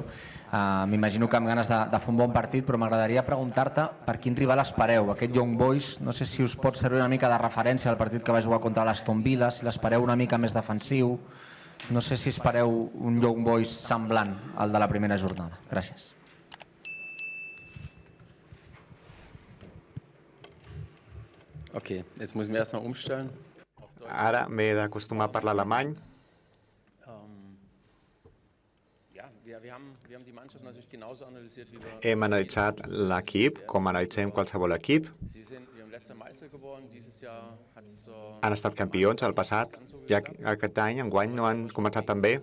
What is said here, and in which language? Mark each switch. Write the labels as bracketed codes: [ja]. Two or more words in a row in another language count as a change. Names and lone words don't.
[ca] M'imagino que amb ganes de fer un bon partit, però m'agradaria preguntar-te per quin rival espereu. Aquest Young Boys, no sé si us pot servir una mica de referència al partit que va jugar contra l'Aston Villa, si l'espereu una mica més defensiu. No sé si espereu un Young Boys semblant al de la primera jornada. Gràcies. [de] Okay, jetzt muss ich mir erstmal umstellen. [ca] Ara m'he d'acostumar a parlar alemany. Hem analitzat l'equip, com analitzem qualsevol equip. Han estat campions al passat, ja que aquest any, enguany, no han començat tan bé.